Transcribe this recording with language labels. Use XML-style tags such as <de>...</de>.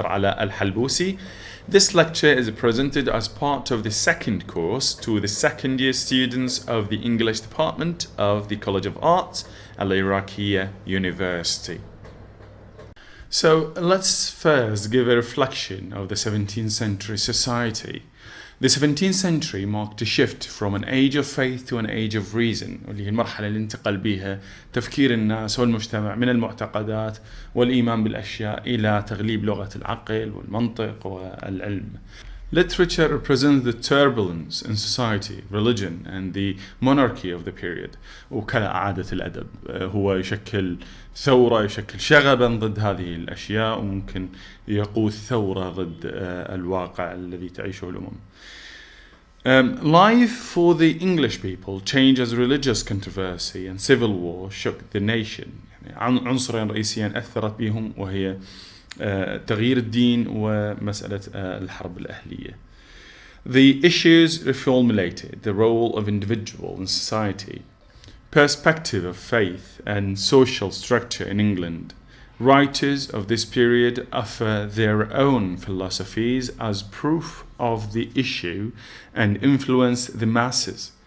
<en>Ala Al-Halbousi. This lecture is presented as part of the second course to the second year students of the English department of the College of Arts, Aliraqia University. So let's first give a reflection of the 17th century society. The 17th century marked a shift from an age of faith to an age of reason،</en> <ar>واللي هي المرحلة اللي انتقل بها تفكير الناس والمجتمع من المعتقدات والإيمان بالأشياء إلى تغليب لغة العقل والمنطق والعلم.</ar> <en>Literature represents the turbulence in society, religion and the monarchy of the period.</en> <ar>وكعادة الأدب هو يشكل ثورة، يشكل شغبا ضد هذه الأشياء، وممكن يقود ثورة ضد الواقع الذي تعيشه الأمم.</ar> <en>Life for the English people changed as religious controversy and civil war shook the nation.</en> <ar>يعني عنصرين رئيسيين أثرت بهم وهي تغيير الدين ومسألة الحرب الأهلية.</ar> <en>The issues reformulated the role of individual in society, perspective of faith and social structure in England. Writers of this period offer their own philosophies as proof of the issue and influence the masses.</en>